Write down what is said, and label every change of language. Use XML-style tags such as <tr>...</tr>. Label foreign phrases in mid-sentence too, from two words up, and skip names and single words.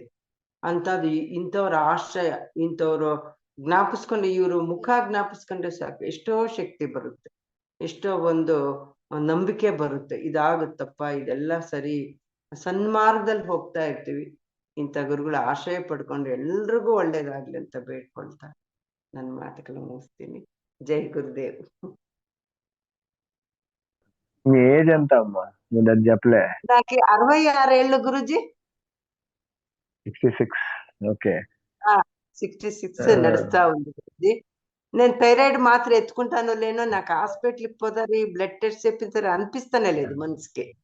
<kn>ಅಂತದ್ದು ಇಂಥವ್ರ ಆಶ್ರಯ, ಇಂಥವ್ರು ಜ್ಞಾಪಿಸ್ಕೊಂಡು, ಇವರು ಮುಖ ಜ್ಞಾಪಿಸ್ಕೊಂಡ್ರೆ ಸಾಕು, ಎಷ್ಟೋ ಶಕ್ತಿ ಬರುತ್ತೆ, ಎಷ್ಟೋ ಒಂದು ನಂಬಿಕೆ ಬರುತ್ತೆ. ಇದಾಗುತ್ತಪ್ಪ, ಇದೆಲ್ಲ ಸರಿ, ಸನ್ಮಾರ್ಗದಲ್ಲಿ ಹೋಗ್ತಾ ಇರ್ತೀವಿ. ಇಂಥ ಗುರುಗಳ ಆಶ್ರಯ ಪಡ್ಕೊಂಡು ಎಲ್ರಿಗೂ ಒಳ್ಳೇದಾಗ್ಲಿ ಅಂತ ಬೇಡ್ಕೊಳ್ತಾ ನನ್ನ ಮಾತುಗಳು ಮುಗಿಸ್ತೀನಿ. ಜೈ ಗುರುದೇವ್.</kn> <te>మీ ఏజ్ ఎంత అమ్మా? మీరు అది చెప్పలే. నాకు 66 ఏళ్ళు గురుజీ. 66. ఓకే. 66 నడుస్తా ఉంది గురూజీ. నేను థైరాయిడ్ మాత్రం ఎత్తుకుంటానో లేనో నాకు హాస్పిటల్కి పోతారు</te> <en>blood test</en> <te>చేపించారు అనిపిస్తానే లేదు మనసుకి.</te>